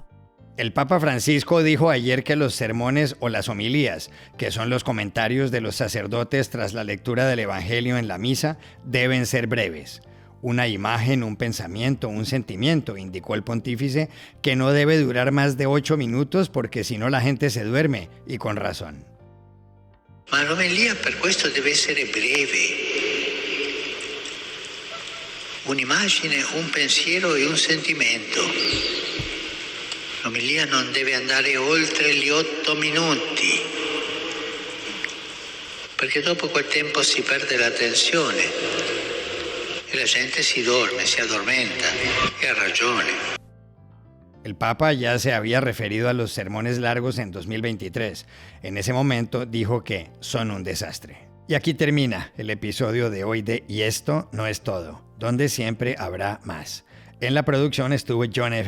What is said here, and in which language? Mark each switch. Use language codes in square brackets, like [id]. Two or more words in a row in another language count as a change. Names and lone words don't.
[es] El Papa Francisco dijo ayer que los sermones o las homilías, que son los comentarios de los sacerdotes tras la lectura del Evangelio en la misa, deben ser breves. Una imagen, un pensamiento, un sentimiento, indicó el pontífice, que no debe durar más de 8 minutos porque si no la gente se duerme, y con razón. [it] Ma l'omelia per questo deve essere breve. Un'immagine, un pensiero e un sentimento. L'omelia non deve andare oltre gli 8 minuti. Perché dopo quel tempo si perde l'attenzione e la gente si dorme, si addormenta e ha ragione. [es] El Papa ya se había referido a los sermones largos en 2023. En ese momento dijo que son un desastre. Y aquí termina el episodio de hoy de Y esto no es todo, donde siempre habrá más. En la producción estuvo John F.